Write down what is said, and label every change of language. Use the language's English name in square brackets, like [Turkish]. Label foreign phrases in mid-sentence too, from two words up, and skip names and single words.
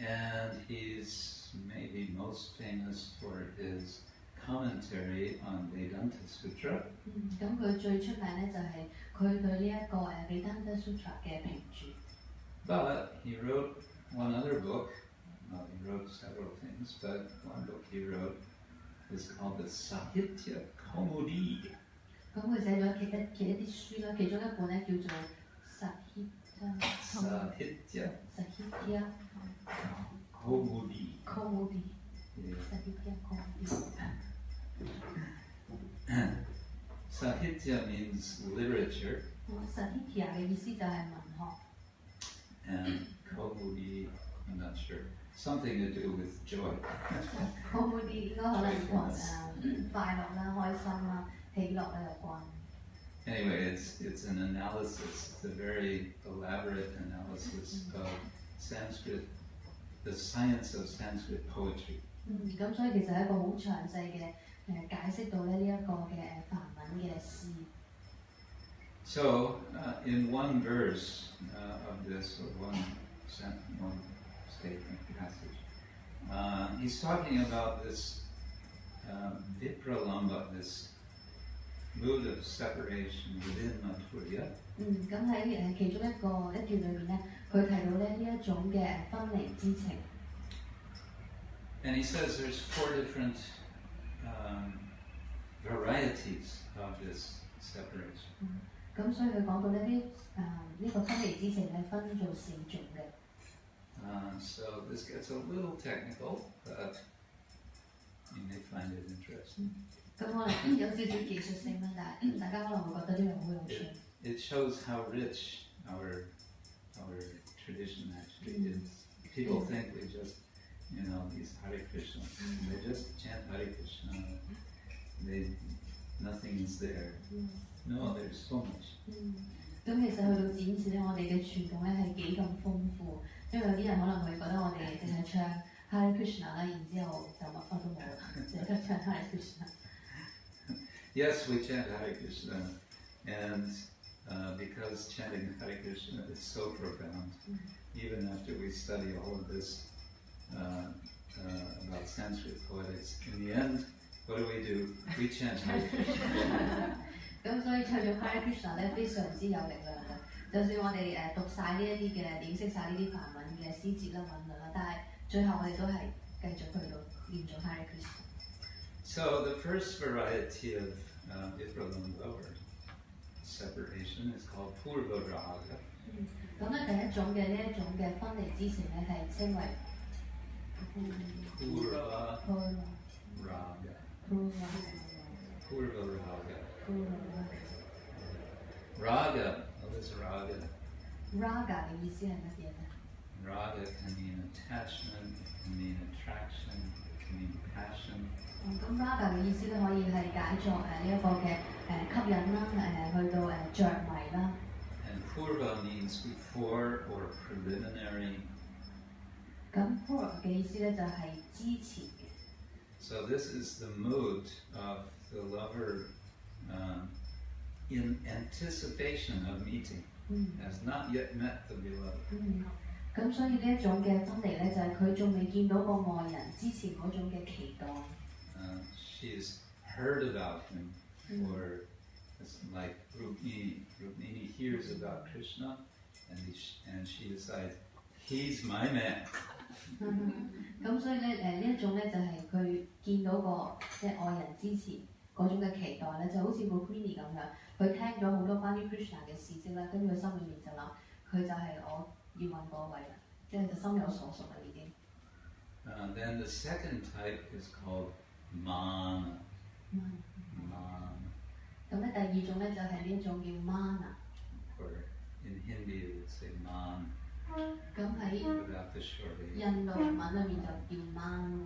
[English] And he's maybe most famous for his commentary on Vedanta Sutra. [Cantonese] 咁佢最出名咧就係佢對呢一個 Vedanta Sutra 嘅評注。 [English] But he wrote one other book. Well, he wrote several things, but one book he wrote is called the Sahitya Kaumudi. [Cantonese] 咁佢寫咗其一啲書啦，其中一本咧叫做 Sahitya Kaumudi. [English] Sahitya Kaumudi. Sahitya means literature. [Cantonese] Sahitya 嘅意思就係文學。 [English] And Kaumudi, I'm not sure. Something to do with joy. [Cantonese] Kaumudi 應該可能同快樂啦、開心啦、喜樂啦有關。 [English] Anyway, it's an analysis. It's a very elaborate analysis of Sanskrit, the science of Sanskrit poetry. [Cantonese] 咁所以其實係一個好詳細嘅解釋到咧呢一個嘅梵文嘅詩。 [English] So, in one verse of this, or one statement passage, he's talking about this vipralamba, this mood of separation within Madhurya. [Cantonese] 咁喺其中一段裏面咧，佢提到咧呢一種嘅分離之情。 [English] And he says there's 4 different varieties of this separation. [Cantonese] 咁所以佢講到咧呢個分離之情咧分做4種嘅。 [English] So this gets a little technical, but you may find it interesting. [Cantonese] 咁可能有少少技術性啦，但係大家可能會覺得呢樣好有趣。 [English] It shows how rich our tradition actually is. People think we just, these Hare Krishna, they just chant Hare Krishna. Nothing is there. No, there's so much. [Cantonese] 咁其實去到展示咧，我哋嘅傳統咧係幾咁豐富，因為有啲人可能會覺得我哋淨係唱 Hare Krishna 啦，然之後就乜乜都冇啦，淨係得唱 Hare Krishna。 [English] Yes, we chant Hare Krishna, and because chanting Hare Krishna is so profound, even after we study all of this about Sanskrit poetics, in the end, what do? We chant Hare Krishna. [Cantonese] 咁所以唱咗 Hare Krishna 咧非常之有力量嘅，就算我哋讀晒呢一啲嘅點識晒呢啲梵文嘅詩節啦、韻律啦，但係最後我哋都係繼續去到念咗 Hare Krishna。 [English] So the first variety of vipralamba or separation is called purva raga. [Cantonese] 咁咧第一種嘅呢一種嘅分離之情咧係稱為 Purva raga. [English] Purva raga. Raga, what is raga? [Cantonese] Raga 嘅意思係乜嘢咧 [English] Raga can mean attachment, it can mean attraction, it can mean passion. [Cantonese] 咁 Raga 嘅意思咧可以係解作呢一個嘅吸引啦，去到着迷啦。 [English] And purva means before or preliminary. [Cantonese] 咁 purva 嘅意思咧就係之前嘅。 [English] So this is the mood of the lover in anticipation of meeting, has not yet met the beloved. [Cantonese] 咁所以呢一種嘅分離咧，就係佢仲未見到個愛人之前嗰種嘅期待。 [English] She's heard about him, or it's like Rukmini hears about Krishna, and she decides, he's my man. [Cantonese] 咁所以咧呢一種咧就係佢見到個即係愛人之前嗰種嘅期待咧，就好似個 Queenie 咁樣，佢聽咗好多關於 Krishna 嘅事蹟啦，跟住佢心裏面就諗，佢就係我要揾嗰位啦，即係就心有所屬啦已經。 [English] Then the second type is called mana. Mana. [Cantonese] 咁咧第二種咧就係呢一種叫 mana。 [English] Or in Hindi we would say man. [Cantonese] 咁喺 [English] Without the short A. [Cantonese] 印度文裏面就叫 man。